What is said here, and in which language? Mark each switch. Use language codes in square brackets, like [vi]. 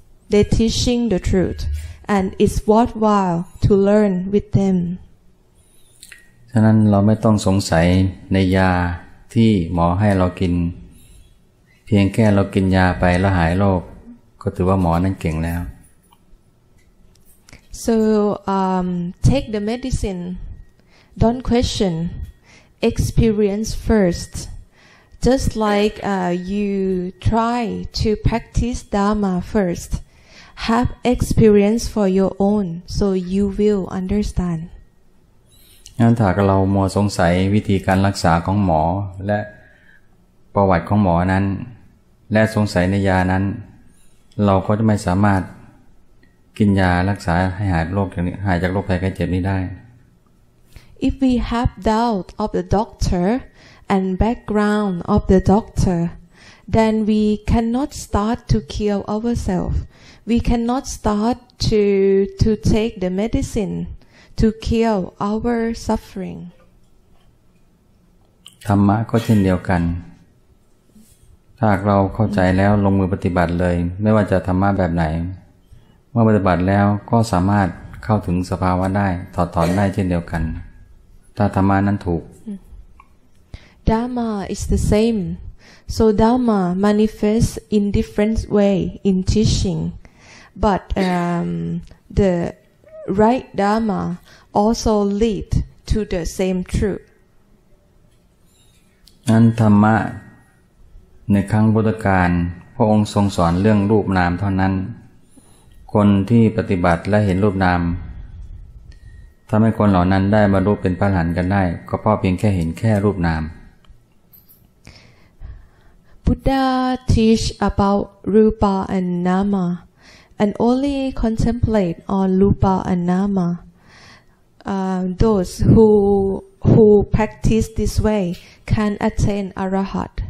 [en] They're teaching the truth, and it's worthwhile to learn with them. [th] ฉะนั้นเราไม่ต้องสงสัยในยาที่หมอให้เรากินเพียงแค่เรากินยาไปแล้วหายโรคก็ถือว่าหมอนั้นเก่งแล้ว [en] So take the medicine. Don't question. Experience first. Just like you try to practice Dharma first. Have experience for your own, so you will understand. [th] งั้นถ้าเรามัวสงสัยวิธีการรักษาของหมอและประวัติของหมอนั้นและสงสัยในยานั้นเราก็จะไม่สามารถกินยารักษาให้หายจากโรคภัยไข้เจ็บนี้ได้ [en] If we have doubt of the doctor and background of the doctor, then we cannot start to cure ourselves. We cannot start to take the medicine to cure our suffering. [th] ธรรมะก็เช่นเดียวกันถ้าเราเข้าใจแล้วลงมือปฏิบัติเลยไม่ว่าจะธรรมะแบบไหนเมื่อปฏิบัติแล้วก็สามารถเข้าถึงสภาวะได้ถอดถอนได้เช่นเดียวกันถ้าธรรมะนั้นถูก [en] Dharma is the same. So Dharma manifests in different way in teaching, but the right Dharma also lead to the same truth. [th] นั้นธรรมะในครั้งพุทธกาลพระองค์ทรงสอนเรื่องรูปนามเท่านั้นคนที่ปฏิบัติและเห็นรูปนามทำให้คนเหล่านั้นได้บรรลุเป็นพระอรหันต์กันได้ก็เพราะเพียงแค่เห็นแค่รูปนาม [en] Buddha teach about rupa and nama, and only contemplate on rupa and nama. Those who practice this way can attain arahat.